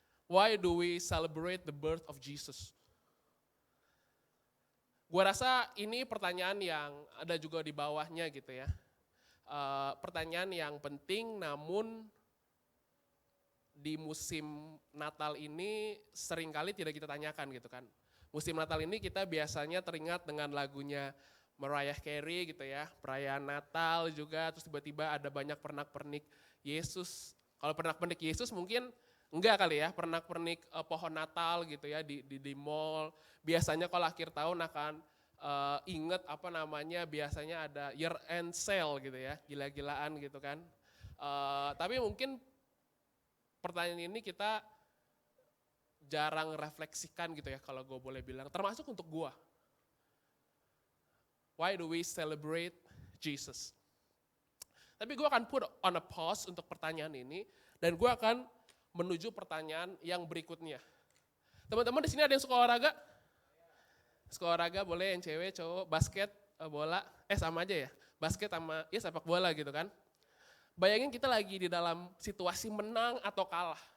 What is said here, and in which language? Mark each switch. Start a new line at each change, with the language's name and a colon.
English: Why do we celebrate the birth of Jesus?
Indonesian: Gue rasa ini pertanyaan yang ada juga di bawahnya gitu ya. Pertanyaan yang penting namun di musim Natal ini seringkali tidak kita tanyakan gitu kan. Musim Natal ini kita biasanya teringat dengan lagunya Mariah Carey gitu ya, perayaan Natal juga, terus tiba-tiba ada banyak pernak-pernik Yesus. Kalau pernak-pernik Yesus mungkin enggak kali ya, pernak-pernik pohon Natal gitu ya di mall. Biasanya kalau akhir tahun akan inget biasanya ada
English: year end sale
Indonesian: gitu ya, gila-gilaan gitu kan. Tapi mungkin pertanyaan ini kita jarang refleksikan gitu ya kalau gue boleh bilang, termasuk untuk gue.
English: Why do we celebrate Jesus?
Indonesian: Tapi gue akan
English: put on a pause
Indonesian: untuk pertanyaan ini dan gue akan menuju pertanyaan yang berikutnya. Teman-teman di sini ada yang suka olahraga? Suka olahraga boleh yang cewek, cowok, basket, bola, sama aja ya. Basket sama ya sepak bola gitu kan. Bayangin kita lagi di dalam situasi menang atau kalah.